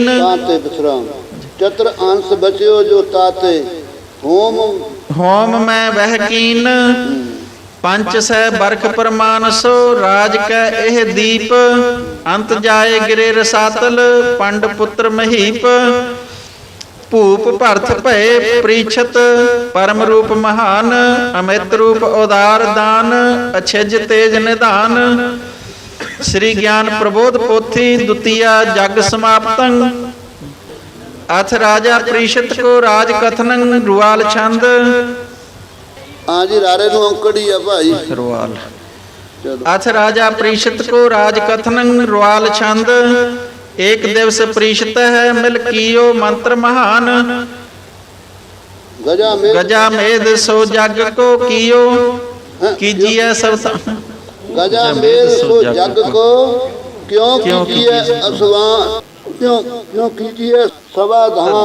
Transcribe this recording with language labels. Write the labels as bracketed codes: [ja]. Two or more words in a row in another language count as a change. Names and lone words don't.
[bra] ताते विश्राम चत्र अंश बच्यो जो ताते होम में वह कीन। पंच सह बरख प्रमाण सो राज कै एह दीप अंत जाए गिरे रसातल पंड पुत्र महीप। भूप भरत भए प्रीछत परम रूप महान अमित रूप उदार दान अछिज तेज निधान स्री गिआन प्रबोध पोथी दुतीआ जग समापतं अथ राजा प्रीशत को राज कथनं रुआल छंद। [pa] ਹਾਂ ਜੀ, ਰਾਰੇ ਨੂੰ ਔਂਕੜੀ ਆ ਭਾਈ। ਰੁਆਲ ਚਲੋ [bra] अथ राजा प्रीषित को राज कथनं रुआल छंद। एक दिवस प्रीषित है मिल कियो मंत्र महान गजा मेद सो जग को कियो कीजिए सब गजा मेद सो जग को क्यों कीजिए असवान क्यों कीजिए समाधान।